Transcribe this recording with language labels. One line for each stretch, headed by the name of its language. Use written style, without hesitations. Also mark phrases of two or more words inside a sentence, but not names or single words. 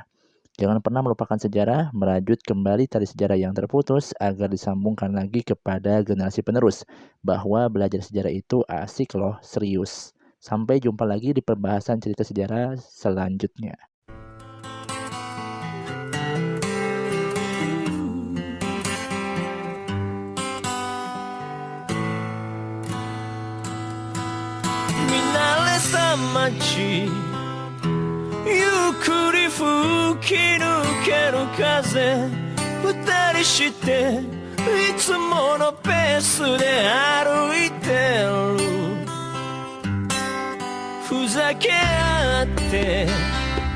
Indonesian: Jangan pernah melupakan sejarah, merajut kembali tali sejarah yang terputus agar disambungkan lagi kepada generasi penerus. Bahwa belajar sejarah itu asik loh, serius. Sampai jumpa lagi di pembahasan cerita sejarah selanjutnya.
Japanese: Minare-sama-chi ゆっくり吹き抜ける風二人していつものペースで歩いてるふざけ合って